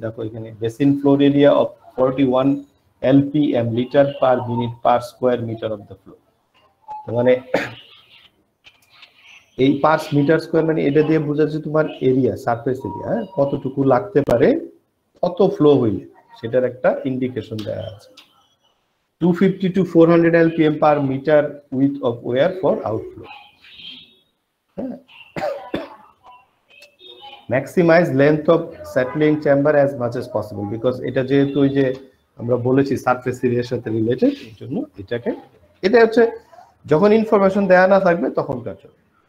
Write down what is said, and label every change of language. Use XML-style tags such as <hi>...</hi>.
<bn>দেখো এখানে</bn> <en>Basin floor area of 41 LPM litre per minute per square metre of the flow.</en> <bn>মানে এই per metre square মানে এটা দিয়ে বোঝা যাচ্ছে তোমার এরিয়া, সারফেস এরিয়া, কতটুকু লাগতে পারে কত ফ্লো হইলে, সেটার একটা ইন্ডিকেশন দেওয়া আছে।</bn> <en>250 to 400 LPM per meter width of wear for outflow. Maximize length of settling chamber as much as possible, because</en> <bn>এটা যেহেতু ওই যে আমরা বলেছি সারফেস এরিয়ার সাথে রিলেটেড, এই জন্য এটা হচ্ছে যখন ইনফরমেশন দেয়া না থাকবে তখন কাজ হবে।</bn>